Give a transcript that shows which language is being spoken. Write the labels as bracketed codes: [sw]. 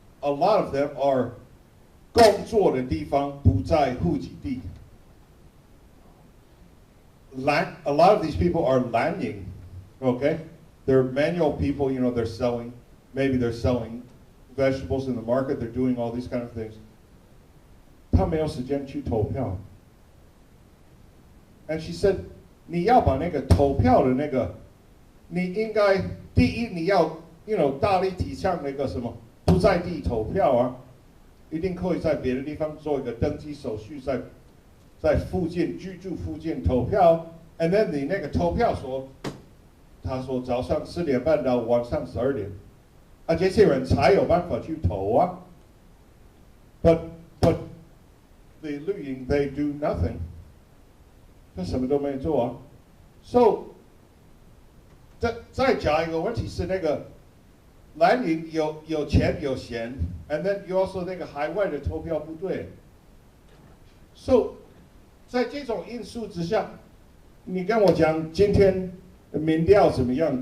[en] A lot of them are [zh] 工作的地方不在户籍地. [en] A lot of these people are Lanying, okay? They're manual people, maybe they're selling vegetables in the market, they're doing all these kind of things. [zh] 他没有时间去投票. [en] And she said, [zh] 你要把那个投票的那个，你应该第一你要大力提倡那个什么不在地投票啊，一定可以在别的地方做一个登记手续，在附近居住附近投票。 [en] And then [zh] 你那个投票说，他说早上10点半到晚上12点，这些人才有办法去投啊。 [en] But the Liu Ying, they do nothing. [zh] 他什么都没做啊。 So 再讲一个问题是那个蓝营有钱有闲 ， [en] and then you also [zh] 那个海外的投票不对。 So 在这种因素之下，你跟我讲今天民调怎么样？